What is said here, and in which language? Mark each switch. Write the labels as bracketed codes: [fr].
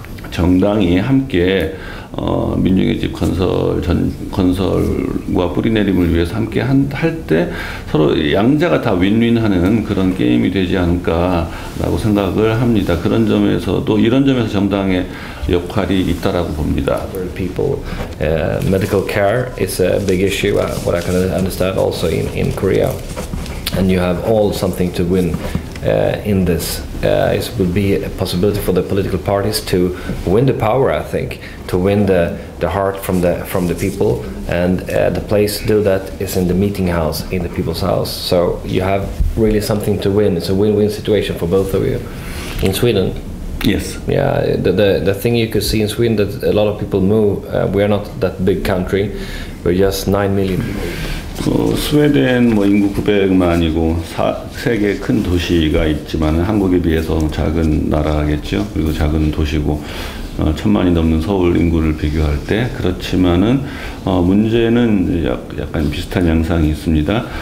[ko] 정당이 함께 민중의 집 건설과 뿌리내림을 위해서 함께 할 때 서로 양자가 다 윈윈하는 그런 게임이 되지 않을까라고 생각을 합니다. 그런 점에서도, 이런 점에서 정당의 역할이 있다라고 봅니다. [en] People, medical care is a big issue. What I can understand also in Korea, and you have all something to win. In this, it would be a possibility for the political parties to win the power. I think to win the heart from the people, and the place to do that is in the meeting house, in the People's House. So you have really something to win. It's a win-win situation for both of you. In Sweden, Yes. Yeah, the thing you could see in Sweden that a lot of people move. We are not that big country. We're just 9 million people. [ko] 스웨덴 뭐 인구 900만이고 세계 큰 도시가 있지만 한국에 비해서 작은 나라겠죠. 그리고 작은 도시고 1000만이 넘는 서울 인구를 비교할 때 그렇지만은 문제는 약간 비슷한 양상이 있습니다.